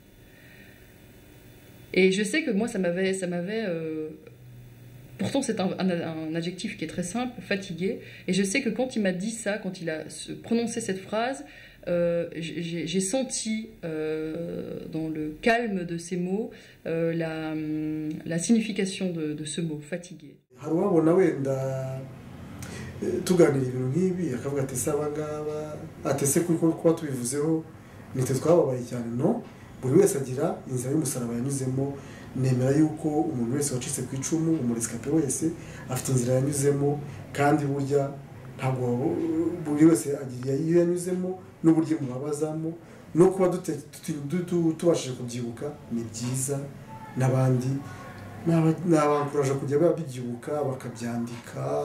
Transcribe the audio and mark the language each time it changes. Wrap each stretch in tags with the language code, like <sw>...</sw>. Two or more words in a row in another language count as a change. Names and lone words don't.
<fr>Et je sais que moi ça m'avait pourtant c'est un adjectif qui est très simple, fatigué. Et je sais que quand il m'a dit ça, quand il a prononcé cette phrase, j'ai senti dans le calme de ces mots la signification de ce mot, fatigué.</fr> <rw>tuganira ibintu nk'ibi akavuga ati saba ngaba atese kuko tubivuzeho nitwe twababaye cyane no buri wese agira inzira y'umusaraba yanyuzemo nemera yuko umuntu wese wacitse ku icumu umurescape wese afite inzira yanyuzemo kandi burya ntabwo buri wese agira iyo yanyuzemo n'uburyo mubabazamo no kuba tubashije kubyibuka ni byiza n'abandi n'abankuraje kujya babyibuka bakabyandika.</rw>